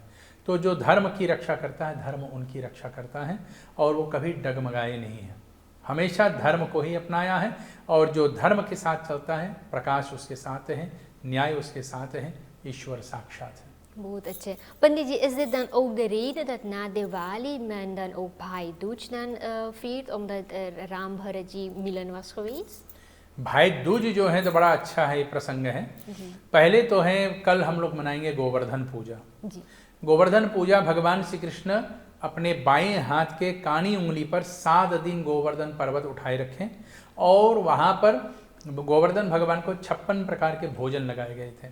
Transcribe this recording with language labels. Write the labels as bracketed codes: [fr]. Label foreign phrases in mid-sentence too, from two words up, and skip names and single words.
[hi] तो जो धर्म की रक्षा करता है, धर्म उनकी रक्षा करता है, और वो कभी डगमगाए नहीं है, हमेशा धर्म को ही अपनाया है। और जो धर्म के साथ चलता है, प्रकाश उसके साथ है, न्याय उसके साथ है, ईश्वर साक्षात है। बहुत अच्छे। पंडित जी, [nl] is dit dan ook de reden dat na Diwali men dan ook Bhai Dooj dan viert, omdat [hi] Ram Bharat जी मिलन [nl] was geweest? [hi] भाई दूज जो है तो बड़ा अच्छा है, ये प्रसंग है। पहले तो है, कल हम लोग मनाएंगे गोवर्धन पूजा। जी। गोवर्धन पूजा, भगवान श्री कृष्ण अपने बाएं हाथ के कानी उंगली पर 7 दिन गोवर्धन पर्वत उठाए रखें, और वहाँ पर गोवर्धन भगवान को 56 प्रकार के भोजन लगाए गए थे।